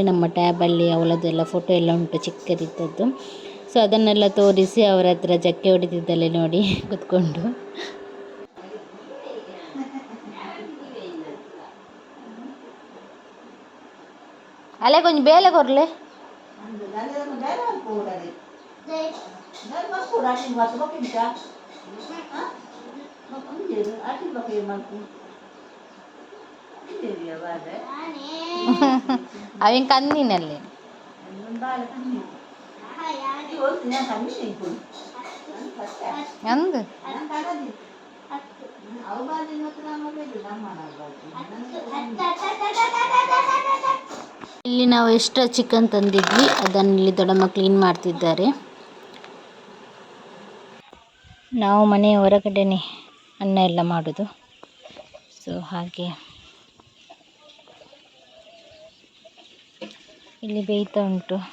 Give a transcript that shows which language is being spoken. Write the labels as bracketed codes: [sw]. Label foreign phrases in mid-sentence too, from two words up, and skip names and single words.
[kn] ನಮ್ಮ ಟ್ಯಾಬಲ್ಲಿ ಅವಳದ್ದೆಲ್ಲ ಫೋಟೋ ಎಲ್ಲ ಉಂಟು ಚಿಕ್ಕದಿದ್ದದ್ದು. ಸೊ ಅದನ್ನೆಲ್ಲ ತೋರಿಸಿ ಅವರ ಹತ್ರ ಜಕ್ಕೆ ಹೊಡಿತಿದ್ದಾಳೆ ನೋಡಿ ಕೂತ್ಕೊಂಡು. [tcy] ಅಲ್ಲೇ ಕೊಂಚ ಬೇಲೆ ಕೊರ್ಲೆ ಅವೇನು ಕಂದಿನಲ್ಲಿ ಅಂದು [kn] ಇಲ್ಲಿ ನಾವು [en] extra chicken [kn] ತಂದಿದ್ವಿ, ಅದನ್ನು ಇಲ್ಲಿ ದೊಡ್ಡಮ್ಮ ಕ್ಲೀನ್ ಮಾಡ್ತಿದ್ದಾರೆ. ನಾವು ಮನೆಯ ಹೊರಗಡೆನೆ ಅನ್ನ ಎಲ್ಲ ಮಾಡೋದು, ಸೊ ಹಾಗೆ ಇಲ್ಲಿ ಬೇಯ್ತಾ ಉಂಟು.